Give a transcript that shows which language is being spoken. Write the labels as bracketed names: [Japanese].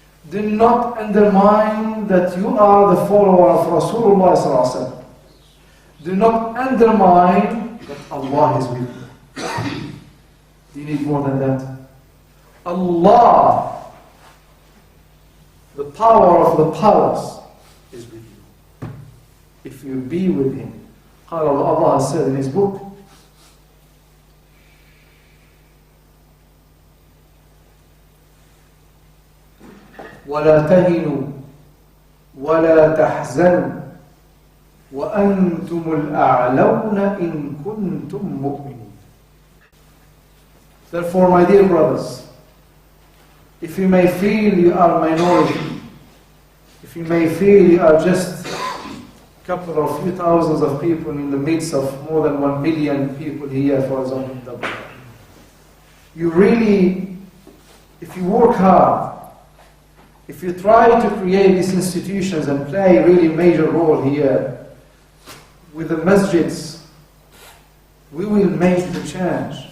[English] Do not undermine that you are the follower of Rasulullah sallallahu alaihi wasallam. Do not undermine that Allah is with you. Do you need more than that? Allah, the power of the powers, is with you. If you be with Him. Allah has said in His book, [Arabic] وَلَا تَهِنُوا وَلَا تَحْزَنُوا وَأَنْتُمُ الْأَعْلَوْنَ إِن كُنْتُم مُؤْمِنِينَ. [English] Therefore, my dear brothers, if you may feel you are minority, if you may feel you are just a couple of few thousands of people in the midst of more than 1 million people here, for example, you really, if you work hard, if you try to create these institutions and play a really major role here with the masjids, we will make the change.